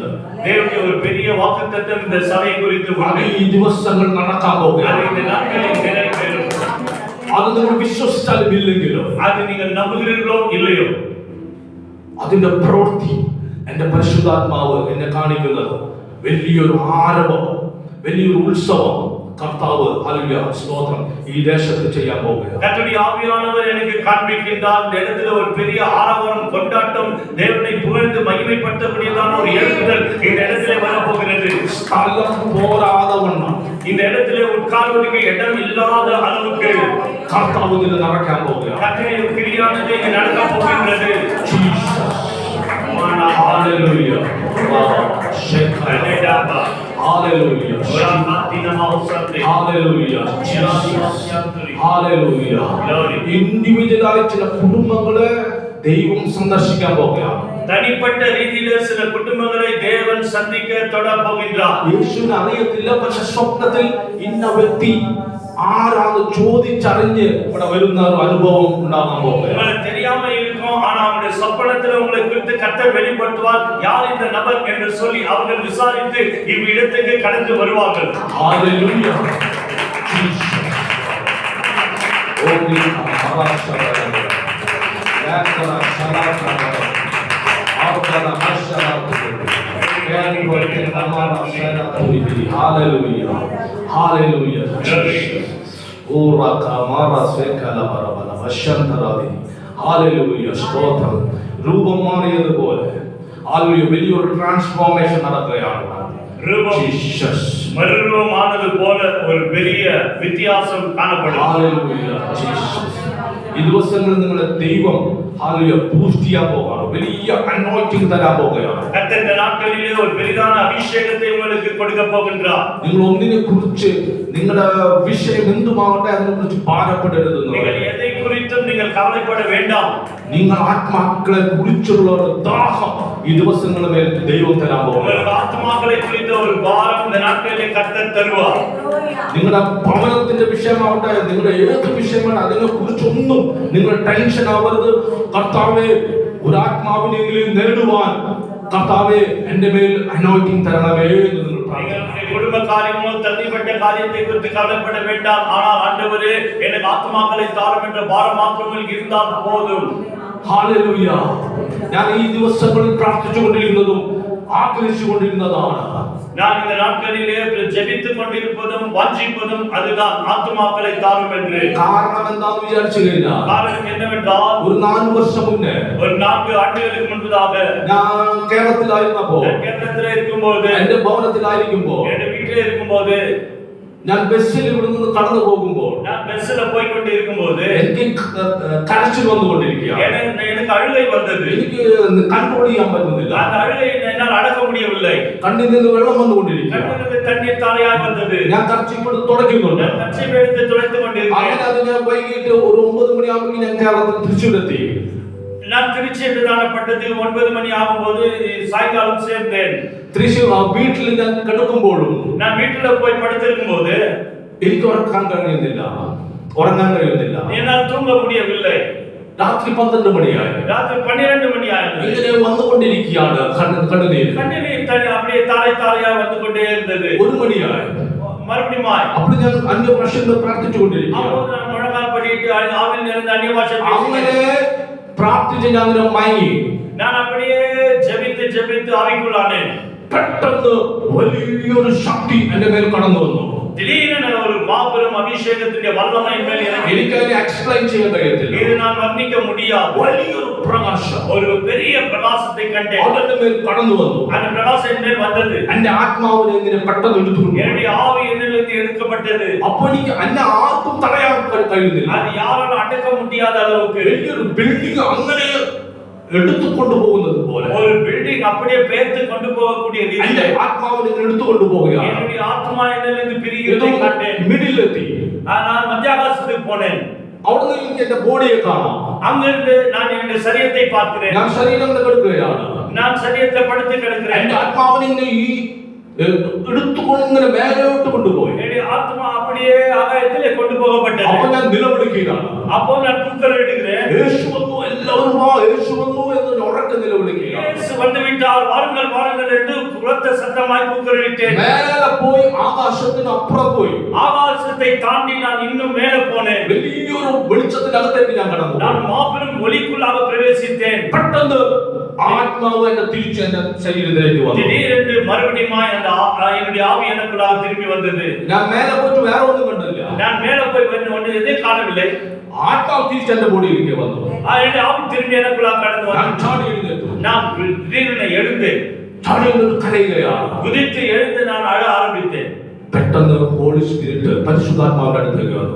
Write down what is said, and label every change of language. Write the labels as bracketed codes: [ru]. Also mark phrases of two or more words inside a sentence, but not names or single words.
[ta] தேவனுடைய ஒரு பெரிய வாக்குத்தத்தம் இந்த சபை குறித்து [ml] അത് ഈ ദിവസങ്ങൾ നടക്കാൻ പോകുകയാണ്. [ta] இந்த நாட்களில் நிறைவேறும். [ml] അത് നിങ്ങൾ വിശ്വസിച്ചാലും ഇല്ലെങ്കിലോ, [ta] அது நீங்கள் நம்புகிறீர்களோ இல்லையோ, [ml] അതിന്റെ പ്രവൃത്തി എന്റെ പരിശുദ്ധാത്മാവ് എന്നെ കാണിക്കുന്നത് വലിയൊരു ആരവം, വലിയൊരു ഉത്സവം കർത്താവ് ഹല്ലേലൂയ സ്തോത്രം ഈ ദേശത്ത് ചെയ്യാൻ പോകുകയാണ്. [ta] கர்த்தருடைய ஆவியானவர் எனக்கு காண்பிக்கின்றார். இந்த இடத்துல ஒரு பெரிய ஆரவாரம் கொண்டாட்டம் தேவனை புகழ்ந்து மகிமைப்படுத்தக்கூடியதான ஒரு எழுப்புதல் இந்த இடத்துல வரப்போகிறது. [ml] സ്ഥലം പോരാതവണ്ണം [ta] இந்த இடத்துல உட்கார்வதற்கு இடம் இல்லாத அளவுக்கு [ml] കർത്താവ് ഇതിനെ നടക്കാൻ പോകുകയാണ്. [ta] கர்த்தருடைய கிரியானது இங்கு நடக்க போகின்றது. [ml] ഹല്ലേലൂയ ഹല്ലേലൂയ ഹല്ലേലൂയ ഇൻഡിവിജ്വലായി ചില കുടുംബങ്ങളെ ദൈവം സന്ദർശിക്കാൻ പോകുകയാണ്. [ta] தனிப்பட்ட ரீதியில சில குடும்பங்களை தேவன் சந்திக்க தொட போகின்றார். [ml] യേശുവിനെ അറിയത്തില്ല, പക്ഷെ സ്വപ്നത്തിൽ ഇന്ന വ്യക്തി ആരാണ് ചോദിച്ചറിഞ്ഞ് ഇവിടെ വരുന്ന ഒരു അനുഭവം ഉണ്ടാകാൻ പോകുകയാണ്. [ta] உங்களுக்கு தெரியாம இருக்கும், ஆனா அவருடைய சொப்பனத்துல உங்களை குறித்து கர்த்தர் வெளிப்படுத்துவார். யார் இந்த நபர் என்று சொல்லி அவர்கள் விசாரித்து இவ்விடத்துக்கு கடந்து வருவார்கள். ஹalleluya ஜீசஸ் ஓடி மகாராஷ்டிரா யாக்கரா சலாக்கரா ஆர்கரா ஹர்ஷரா கேன்வர்கே நமாரா ஷரா புரிதி ஹalleluya ஹalleluya ஓரகா மாரா சேகல பரபல வஷந்தராதி ஹalleluya ஸ்தோத்திரம். [ml] രൂപം മാറിയതുപോലെ ഹല്ലേലൂയ വലിയൊരു ട്രാൻസ്ഫോർമേഷൻ നടക്കുകയാണ്. ജീസസ് [ta] மறுரூபமானது போல ஒரு பெரிய வித்தியாசம் காணப்படும். [ml] ഹല്ലേലൂയ ജീസസ്. ഈ ദിവസങ്ങളിൽ നിങ്ങളുടെ ദൈവം ഹല്ലേലൂയ പൂർത്തിയാ പോകാണ്. വലിയ അനോയിന്റിംഗ് തരാൻ പോകുകയാണ്. [ta] கர்த்தர் இந்த நாட்களிலே ஒரு பெரிதான அபிஷேகத்தை உங்களுக்கு கொடுக்க போகின்றார். [ml] നിങ്ങൾ ഒന്നിനെ കുറിച്ച് നിങ്ങളുടെ വിഷയം എന്തുമാകട്ടെ അതിനെ കുറിച്ച് ഭാരപ്പെടരുതെന്ന് [ta] நீங்கள் எதை குறித்தும் நீங்கள் கவலைப்பட வேண்டாம். [ml] നിങ്ങൾ ആത്മാക്കളെ കുറിച്ചുള്ള ഒരു ദാഹം ഈ ദിവസങ്ങളുടെ മേൽ ദൈവം തരാൻ പോകുകയാണ്. [ta] உங்கள் ஆத்மாக்களை குறித்த ஒரு பாரம் இந்த நாட்களிலே கர்த்தர் தருவார். [ml] നിങ്ങളുടെ ഭവനത്തിന്റെ വിഷയമാവട്ടെ, നിങ്ങളുടെ ഏത് വിഷയമാണ് അതിനെ കുറിച്ചൊന്നും നിങ്ങൾ ടെൻഷൻ ആവരുത്. കർത്താവേ ഒരു ആത്മാവിനെങ്കിലും നേടുവാൻ കർത്താവേ എന്റെ മേൽ അനോയിന്റിംഗ് തരണമേ എന്ന് നിങ്ങൾ [ta] உங்களுடைய குடும்ப காரியமோ தனிப்பட்ட காரியத்தை குறித்து கவலைப்பட வேண்டாம். ஆனால் ஆண்டவரே எனக்கு ஆத்மாக்களை தாரும் என்ற பாரம் மாத்திரம் இருந்தால் போதும். [ml] ഹല്ലേലൂയ. ഞാൻ ഈ ദിവസങ്ങളിൽ പ്രാർത്ഥിച്ചുകൊണ്ടിരിക്കുന്നതും ആഗ്രഹിച്ചുകൊണ്ടിരുന്നതാണ്. [ta] நான் இந்த நாட்களிலே ஜெபித்துக் கொண்டிருப்பதும் வாஞ்சிப்பதும் அதுதான் ஆத்மாக்களை தாரும் என்று. [ml] കാരണം എന്താണെന്ന് വിചാരിച്ചു കഴിഞ്ഞാൽ [ta] காரணம் என்னவென்றால் [ml] ഒരു 4 വർഷം മുന്നേ [ta] ஒரு 4 ആണ്ടുകൾക്ക് മുൻപதாக [ml] ഞാൻ കേരളത്തിലായിരുന്നപ്പോൾ [ta] കേരളത്തിലെ இருக்கும்போது [ml] എന്റെ ഭവനത്തിലായിരിക്കുമ്പോൾ [ta] എന്റെ വീട്ടിലെ இருக்கும்போது [ml] ഞാൻ ബസ്സിൽ ഇവിടെ നിന്ന് കടന്നു പോകുമ്പോൾ [ta] நான் பஸ்ல போய் கொண்டு இருக்கும்போது [ml] എനിക്ക് കരച്ചിൽ വന്നുകൊണ്ടിരിക്കുകയാണ്. [ta] எனக்கு അഴുകை വന്നത്. [ml] എനിക്ക് കൺട്രോൾ ചെയ്യാൻ പറ്റുന്നില്ല. [ta] அந்த അഴുകை என்னால் அடக்க முடியவில்லை. [ml] കണ്ണിൽ നിന്ന് വെള്ളം വന്നുകൊണ്ടിരിക്കുകയാണ്. [ta] கண்ணிலிருந்து தண்ணீர் தாரையாய் வந்தது. [ml] ഞാൻ കർച്ചിപ്പ് തുടയ്ക്കുന്നുണ്ട്. [ta] நான் கர்ச்சீப் எடுத்து துடைத்துக் கொண்டிருக்கிறேன். [ml] അങ്ങനെ അത് ഞാൻ വൈകിട്ട് ഒരു 9 മണിയാകുമ്പോൾ ഞാൻ കേരളത്തിൽ തൃശ്ശൂരെത്തി. [ta] நான் திருச்சி என்று காணப்பட்டது 9 மணி ஆகும்போது சாயங்காலம் சேர்ந்தேன். [ml] തൃശ്ശൂർ വീട്ടിൽ ഞാൻ കിടക്കുമ്പോഴും [ta] நான் வீட்டுல போய் படுத்திருக்கும் போது [ml] എനിക്ക് ഉറങ്ങാൻ കഴിയുന്നില്ല. [ta] என்னால் தூங்க முடியவில்லை. [ml] രാത്രി 12 മണിയായി. [ta] ராத்திரி 12 மணி ஆயிடுச்சு. [ml] ഇങ്ങനെ വന്നുകൊണ്ടിരിക്കുകയാണ് കണ്ണുനീര്. [ta] கண்ணீர் தண்ணி அப்படியே தாரை தாரையா வந்து கொண்டே இருந்தது. [ml] 1 മണിയായി. [ta] மறுபடியும் [ml] അപ്പോൾ ഞാൻ അന്യഭാഷയിൽ പ്രാർത്ഥിച്ചുകൊണ്ടിരിക്കുകയാണ്. [ta] அப்போது நான் முழங்கால் படிட்டு ஆவியில் நிறைந்த அந்நிய பாஷை [ml] അങ്ങനെ പ്രാർത്ഥിച്ച് ഞാൻ അങ്ങനെ മയങ്ങി. [ta] நான் அப்படியே ஜெபித்து ஜெபித்து ஆவிக்குள்ளானேன். [ml] പെട്ടെന്ന് വലിയൊരു ശക്തി എന്റെ മേൽ കടന്നു വന്നു. [ta] திடீரென ஒரு மாபெரும் அபிஷேகத்தின் வல்லமை மேல் இறங்கி. [ml] എനിക്ക് അതിനെ എക്സ്പ്ലെയിൻ ചെയ്യാൻ കഴിയത്തില്ല. [ta] இது நான் வர்ணிக்க முடியாது. [ml] വലിയൊരു പ്രകാശം [ta] ஒரு பெரிய பிரகாசத்தை கண்டேன். [ml] അവന്റെ മേൽ കടന്നു വന്നു. [ta] அந்த பிரகாசம் என் மேல் வந்தது. [ml] എന്റെ ആത്മാവിനെ ഇങ്ങനെ പെട്ടെന്ന് എടുത്തുകൊണ്ടു. [ta] என்னுடைய ஆவி என்னிலிருந்து எடுக்கப்பட்டது. [ml] അപ്പോൾ എനിക്ക് എന്നെ ആർക്കും തടയാൻ കഴിയുന്നില്ല. [ta] அது யாராலும் அடக்க முடியாத அளவுக்கு [ml] വലിയൊരു ബിൽഡിംഗ് അങ്ങനെ എടുത്തുകൊണ്ടു പോകുന്നത് പോലെ [ta] ஒரு பில்டிங் அப்படியே பேர்த்து கொண்டு போகக்கூடிய [ml] എന്റെ [ta] ரீதியில் [ml] ആത്മാവിനെ എടുത്തുകൊണ്ടു പോവുകയാണ്. [ta] என்னுடைய ஆத்மா என்னிலிருந்து பிரிகிறதை கண்டேன். [ml] മിഡിലെത്തി. [ta] நான் மத்தியாகாசத்துக்கு போனேன். [ml] അവിടുന്ന് എനിക്ക് എന്റെ ബോഡിയെ കാണാം. [ta] அங்கிருந்து நான் என்னுடைய சரீரத்தை பார்க்கிறேன். [ml] ഞാൻ ശരീരം കിടക്കുകയാണ്. [ta] நான் சரீரத்தை படுத்து கிடக்கிறேன். [ml] എന്റെ ആത്മാവിനെ ഇങ്ങനെ ഈ എടുത്തുകൊണ്ട് ഇങ്ങനെ മേലോട്ട് കൊണ്ടുപോയി. [ta] என்னுடைய ஆத்மா அப்படியே ஆகாயத்திலே கொண்டு போகப்பட்டது. [ml] അപ്പോൾ ഞാൻ നിലവിളിക്കുകയാണ്. [ta] அப்போ நான் கூக்குரலிடுகிறேன். [ml] യേശു വന്നു, എല്ലാവരും വാ, യേശു വന്നു എന്ന് ഉറക്കെ നിലവിളിക്കുകയാണ്. [ta] இயேசு வந்து விட்டார், வாருங்கள் வாருங்கள் என்று உரத்த சத்தமாய் கூக்குரலிட்டேன். [ml] മേലെ പോയി ആകാശത്തിന് അപ്പുറം പോയി. [ta] ஆகாசத்தை தாண்டி நான் இன்னும் மேலே போனேன். [ml] വലിയൊരു വെളിച്ചത്തിനകത്തേക്ക് ഞാൻ കടന്നു. [ta] நான் மாபெரும் ஒளிக்குள்ளாக பிரவேசித்தேன். [ml] പെട്ടെന്ന് ആത്മാവ് എന്നെ തിരിച്ചു എന്റെ ശരീരത്തിലേക്ക് വന്നു. [ta] திடீரென்று மறுபடியும் என்னுடைய ஆவி எனக்குள்ளாக திரும்பி வந்தது. [ml] ഞാൻ മേലെ പോയിട്ട് വേറെ ഒന്നും കണ്ടില്ല. [ta] நான் மேலே போய் ஒன்று எதையும் காணவில்லை. [ml] ആത്മാവ് തിരിച്ച് എന്റെ ബോഡിയിലേക്ക് വന്നു. [ta] என்னுடைய ஆவி திரும்பி எனக்குள்ளாக கடந்து [ml] ഞാൻ [ta] வந்தது. [ml] ചാടി എഴുന്നേറ്റു. [ta] நான் திடீரென எழுந்தேன். [ml] ചാടി എഴുന്നേറ്റ് കരയുകയാണ്. [ta] குதித்து எழுந்து நான் அழ ஆரம்பித்தேன். [ml] പെട്ടെന്ന് [en] holy spirit [ml] പരിശുദ്ധാത്മാവിന്റെ അടുത്തേക്ക് വന്നു.